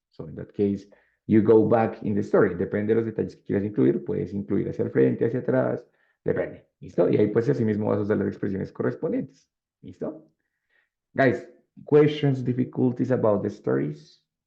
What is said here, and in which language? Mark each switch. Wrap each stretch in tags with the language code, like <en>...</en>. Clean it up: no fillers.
<en>So in that case, you go back in the story.</en> <es>Depende de los detalles que quieras incluir, puedes incluir hacia el frente, hacia atrás, depende. ¿Listo? Y ahí pues así mismo vas a usar las expresiones correspondientes. ¿Listo?</es> <en>Guys, questions, difficulties about the stories?</en>